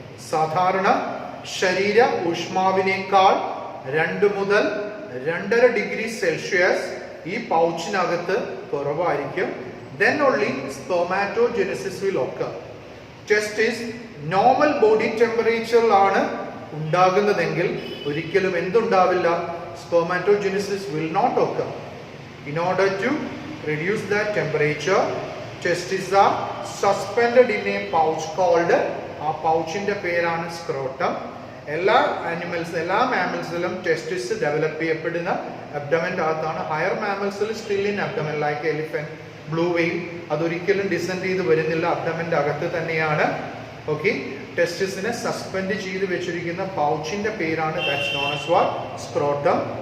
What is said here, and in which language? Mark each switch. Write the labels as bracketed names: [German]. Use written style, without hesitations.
[Malayalam] സാധാരണ ശരീര ഊഷ്മാവിനേക്കാൾ 2 മുതൽ 2.5 ഡിഗ്രി സെൽഷ്യസ് ഈ പൗച്ചിനകത്ത് കുറവായിരിക്കും. [English] Then only spermatogenesis will occur. [Malayalam] ടെസ്റ്റിസ് normal body ടെമ്പറേച്ചറിലാണ് ഉണ്ടാകുന്നതെങ്കിൽ ഒരിക്കലും എന്തുണ്ടാവില്ല? [English] spermatogenesis will not occur. In order to reduce that temperature, testes are suspended in a pouch called, [Malayalam] ആ പൗച്ചിന്റെ പേരാണ് scrotum. എല്ലാ മാമൽസിലും ടെസ്റ്റിസ് ഡെവലപ്പ് ചെയ്യപ്പെടുന്ന അബ്ഡമന്റെ അകത്താണ്. Higher മാമൽസിൽ [English] still in abdomen, like elephant, blue whale, [Malayalam] അതൊരിക്കലും descend ചെയ്ത് വരുന്നില്ല, അബ്ഡമന്റെ അകത്ത് തന്നെയാണ്. ഓക്കെ, ടെസ്റ്റിസിനെ സസ്പെൻഡ് ചെയ്ത് വെച്ചിരിക്കുന്ന പൗച്ചിന്റെ പേരാണ് [English] That's known as what? [Malayalam] Scrotum.